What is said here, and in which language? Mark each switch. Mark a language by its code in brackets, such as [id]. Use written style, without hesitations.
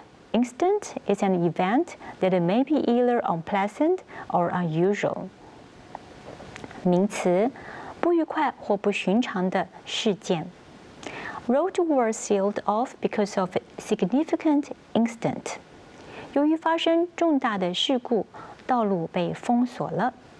[en] Instant is an event that may be either unpleasant or unusual。 [zh] 名词，不愉快或不寻常的事件。 [en] Roads were sealed off because of a significant incident。 [zh] 由于发生重大的事故，道路被封锁了。